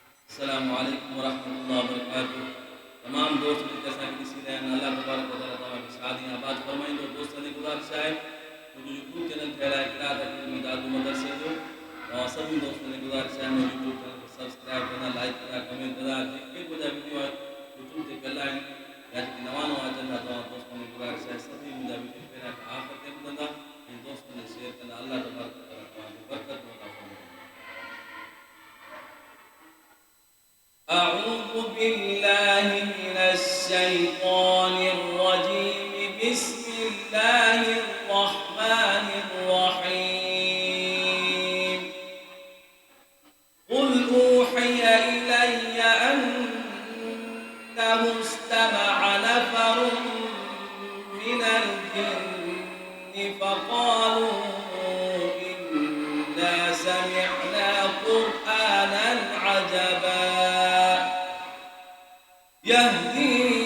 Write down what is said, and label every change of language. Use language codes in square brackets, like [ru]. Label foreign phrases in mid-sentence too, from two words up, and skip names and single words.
[ar] السلام عليكم ورحمة الله وبركاته. [sd] तमाम दोस्त मिलकर असांखे ॾिसी रहिया आहिनि। [ar] الله تبارك وتعالى [sd] तव्हांखे शादी आबाद फरमाईंदो। दोस्तनि जी गुज़ारिश आहे मुंहिंजो [en] YouTube channel [sd] ठहियलु आहे क़िराअत अकेडमी दादू मदरसे जो। तव्हां सभिनी दोस्तनि जी गुज़ारिश आहे मुंहिंजे [en] YouTube channel [sd] खे सब्सक्राइब कंदा, लाइक कंदा, कमेंट कंदा। जेके मुंहिंजा वीडियो यूट्यूब ते पियल आहिनि या जेके नवां अचनि था तव्हां दोस्तनि जी गुज़ारिश आहे सभिनी मुंहिंजा वीडियो पहिरियां खां आख़िर ताईं ॿुधंदा ऐं दोस्तनि खे शेयर कंदा। [ar] الله تبارك وتعالى [sd] तव्हांखे बरकत अता फरमाए। [ar] أعوذ بالله من الشيطان الرجيم. بسم الله الرحمن الرحيم. قل أوحي إلي أنه استمع نفر من الجن فقالوا إنا سمعنا قرآنا عجبا يهدي